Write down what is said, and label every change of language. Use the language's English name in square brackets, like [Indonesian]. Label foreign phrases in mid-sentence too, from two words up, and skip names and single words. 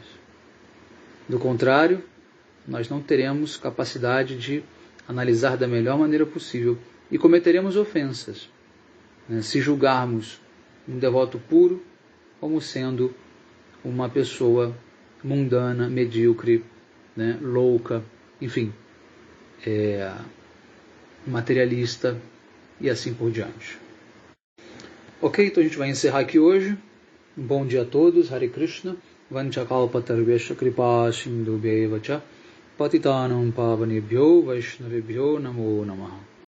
[Portuguese] Do contrário, nós não teremos capacidade de analisar da melhor maneira possível e cometeremos ofensas, né, se julgarmos um devoto puro como sendo uma pessoa mundana, medíocre, né, louca, enfim, materialista e assim por diante. Ok, então a gente vai encerrar aqui hoje. Um bom dia a todos. Hare Krishna. [Sanskrit] Vanchakalpatarvesha kripa sindhubhyevacha patitanam pavanebhyo vaishnavebhyo namo namaha.